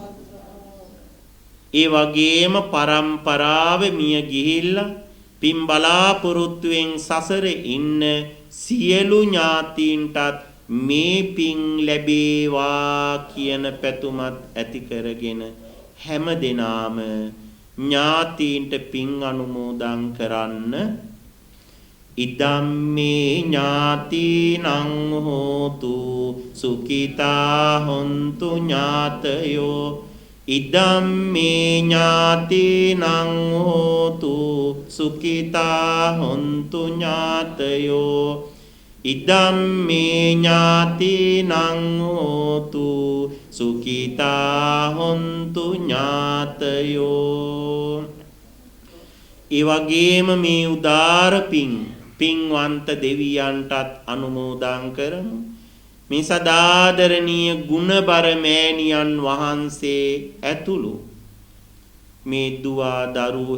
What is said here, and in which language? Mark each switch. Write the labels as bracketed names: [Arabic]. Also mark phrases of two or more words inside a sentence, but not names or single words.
[Sinhala] ඒ වගේම පරම්පරාව මිය ගිහිල්ලා පින් බලාපොරොත්තුෙන් සසරේ ඉන්න සියලු ඥාතීන්ටත් මේ පින් ලැබේවා කියන පැතුමත් ඇති කරගෙන හැම දිනාම ඥාතීන්ට පින් අනුමෝදන් කරන්න. [Pali] ඉදම්මේ ඥාතිනං හෝතු සුඛිතා හොන්තු ඥාතයෝ. ඉදම්මේ ඥාතිනං හෝතු සුඛිතා හොන්තු ඥාතයෝ. ඉදම්මේ ඥාතිනං හෝතු සුඛිතා හොන්තු ඥාතයෝ. [Sinhala] ඒ වගේම මේ උදාර පින්වන්ත දෙවියන්ටත් අනුමෝදන් කරමු. මේ සදාදරණීය ගුණබර මෑණියන් වහන්සේ ඇතුළු මේ දුවා දරුවෝ